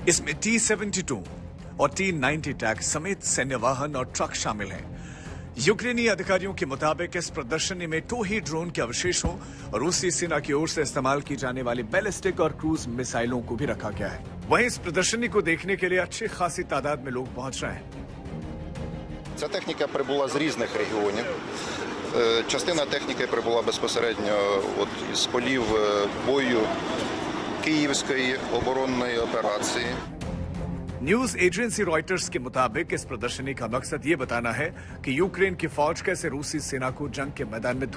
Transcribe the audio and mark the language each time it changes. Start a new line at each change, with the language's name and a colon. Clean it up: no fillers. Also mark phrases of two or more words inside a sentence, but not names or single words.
Hindi: इसमें T-72 और T-90 टैंक समेत सैन्य वाहन और ट्रक शामिल हैं। यूक्रेनी अधिकारियों के मुताबिक इस प्रदर्शनी में टोही ड्रोन के अवशेषों और रूसी सेना की ओर से इस्तेमाल की जाने वाली बैलिस्टिक और क्रूज मिसाइलों को भी रखा गया है। वहीं इस प्रदर्शनी को देखने के लिए अच्छी खासी तादाद में लोग पहुंच रहे हैं।
Ukrainian: Ця техніка прибула з різних регіонів. Частина техніки прибула безпосередньо з полів бою Київської оборонної операції.
Hindi: न्यूज एजेंसी रॉयटर्स के मुताबिक इस प्रदर्शनी का मकसद ये बताना है कि यूक्रेन की फौज कैसे रूसी सेना को जंग के मैदान में